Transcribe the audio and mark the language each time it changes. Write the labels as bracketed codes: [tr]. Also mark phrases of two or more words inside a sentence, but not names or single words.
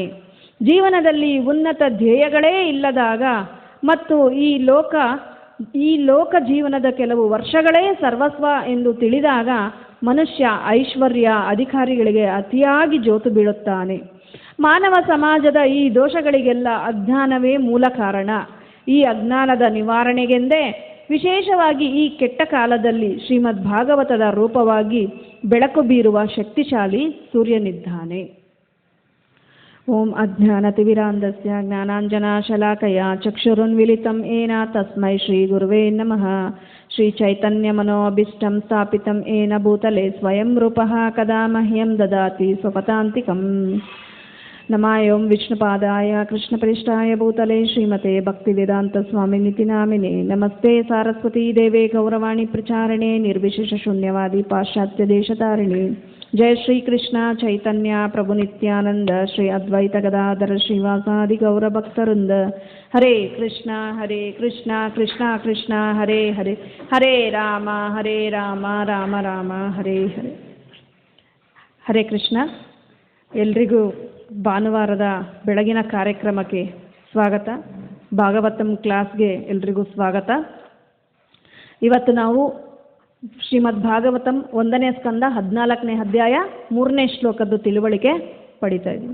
[kn] ಜೀವನದಲ್ಲಿ ಉನ್ನತ ಧ್ಯೇಯಗಳೇ ಇಲ್ಲದಾಗ ಮತ್ತು ಈ ಲೋಕ ಜೀವನದ ಕೆಲವು ವರ್ಷಗಳೇ ಸರ್ವಸ್ವ ಎಂದು ತಿಳಿದಾಗ ಮನುಷ್ಯ ಐಶ್ವರ್ಯ, ಅಧಿಕಾರಿಗಳಿಗೆ ಅತಿಯಾಗಿ ಜೋತು ಬೀಳುತ್ತಾನೆ. ಮಾನವ ಸಮಾಜದ ಈ ದೋಷಗಳಿಗೆಲ್ಲ ಅಜ್ಞಾನವೇ ಮೂಲ ಕಾರಣ. ಈ ಅಜ್ಞಾನದ ನಿವಾರಣೆಗೆಂದೇ ವಿಶೇಷವಾಗಿ ಈ ಕೆಟ್ಟ ಕಾಲದಲ್ಲಿ ಶ್ರೀಮದ್ ಭಾಗವತದ ರೂಪವಾಗಿ ಬೆಳಕು ಬೀರುವ ಶಕ್ತಿಶಾಲಿ ಸೂರ್ಯನಿದ್ದಾನೆ. [sa] ಓಂ ಅಜ್ಞಾನತಿವಿರಾಂಧಸ್ಯ ಜ್ಞಾನಾಂಜನಶಲಾಕಯ ಚಕ್ಷುರುನ್ಮಿಲಿತಂ ಏನ ತಸ್ಮೈ ಶ್ರೀ ಗುರುವೇ ನಮಃ. ಶ್ರೀ ಚೈತನ್ಯ ಮನೋಭೀಷ್ಟಂ ಸ್ಥಾಪಿತಂ ಏನ ಭೂತಲೆ ಸ್ವಯಂ ರೂಪಃ ಕದಾ ಮಹ್ಯಂ ದದಾತಿ ಸ್ವಪದಾಂತಿಕಂ. ನಮಾಯೋಂ ವಿಷ್ಣುಪಾದಾಯ ಕೃಷ್ಣಪ್ರೇಷ್ಠಾಯ ಭೂತಲೆ ಶ್ರೀಮತೆ ಭಕ್ತಿವೇದಾಂತ ಸ್ವಾಮಿನಿತಿ ನಾಮಿನೇ. ನಮಸ್ತೆ ಸಾರಸ್ವತೀ ದೇವೇ ಗೌರವಾಣಿ ಪ್ರಚಾರಣೆ ನಿರ್ವಿಶೇಷ ಶೂನ್ಯವಾದಿ ಪಾಶ್ಚಾತ್ಯ ದೇಶತಾರಿಣಿ. ಜಯ ಶ್ರೀ ಕೃಷ್ಣ ಚೈತನ್ಯ ಪ್ರಭು ನಿತ್ಯಾನಂದ ಶ್ರೀ ಅದ್ವೈತ ಗದಾಧರ ಶ್ರೀವಾಸಾದಿ ಗೌರಭಕ್ತವೃಂದ. ಹರೇ ಕೃಷ್ಣ ಕೃಷ್ಣ ಕೃಷ್ಣ ಹರೇ ಹರೇ, ಹರೇ ರಾಮ ರಾಮ ರಾಮ ಹರೇ ಹರೇ. [kn] ಹರೇ ಕೃಷ್ಣ. ಎಲ್ರಿಗೂ ಭಾನುವಾರದ ಬೆಳಗಿನ ಕಾರ್ಯಕ್ರಮಕ್ಕೆ ಸ್ವಾಗತ. ಭಾಗವತಂ ಕ್ಲಾಸ್ಗೆ ಎಲ್ರಿಗೂ ಸ್ವಾಗತ. ಇವತ್ತು ನಾವು ಶ್ರೀಮದ್ ಭಾಗವತಂ 1ನೇ ಸ್ಕಂದ 14ನೇ ಅಧ್ಯಾಯ 3ನೇ ಶ್ಲೋಕದ ತಿಳುವಳಿಕೆ ಪಡಿತಾ ಇದ್ದೀವಿ.